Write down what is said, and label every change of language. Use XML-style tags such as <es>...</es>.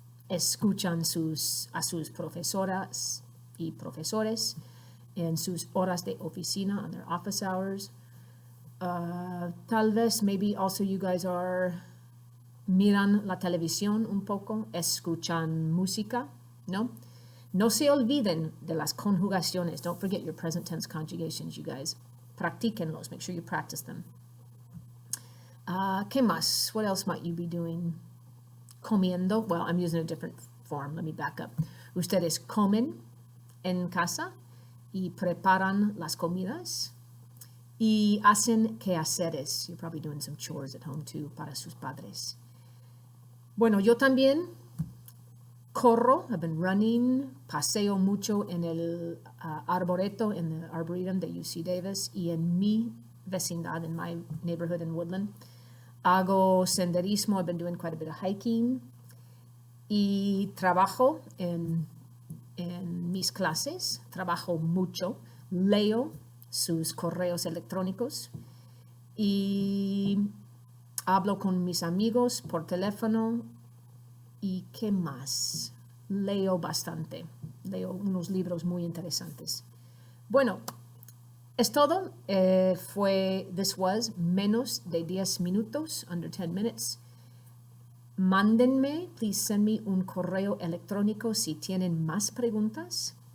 <es>Escuchan a sus profesoras y profesores en sus horas de oficina,</es> <en>on their office hours.</en> <es>Tal vez,</es> <en>maybe also you guys are</en> <es>miran la televisión un poco, escuchan música, ¿no? No se olviden de las conjugaciones.</es> <en>Don't forget your present tense conjugations, you guys.</en> <es>Practíquenlos.</es> <en>Make sure you practice them.</en> <es>¿Qué más?</es> <en>What else might you be doing?</en> <es>Comiendo.</es> <en>Well, I'm using a different form. Let me back up.</en> <es>Ustedes comen en casa y preparan las comidas y hacen quehaceres.</es> <en>You're probably doing some chores at home too</en> <es>para sus padres. Bueno, yo también corro.</es> <en>I've been running.</en> <es>Paseo mucho en el arboreto,</es> <en>in the arboretum</en> <es>de UC Davis y en mi vecindad,</es> <en>in my neighborhood in Woodland.</en> <es>Hago senderismo.</es> <en>I've been doing quite a bit of hiking.</en> <es>Y trabajo en mis clases. Trabajo mucho. Leo sus correos electrónicos. Y hablo con mis amigos por teléfono. ¿Y qué más? Leo bastante. Leo unos libros muy interesantes. Bueno, es todo.</es> <en>This was</en> <es>menos de 10 minutos,</es> <en>under 10 minutes.</en> <es>Mándenme,</es> <en>please send me</en> <es>un correo electrónico si tienen más preguntas.</es>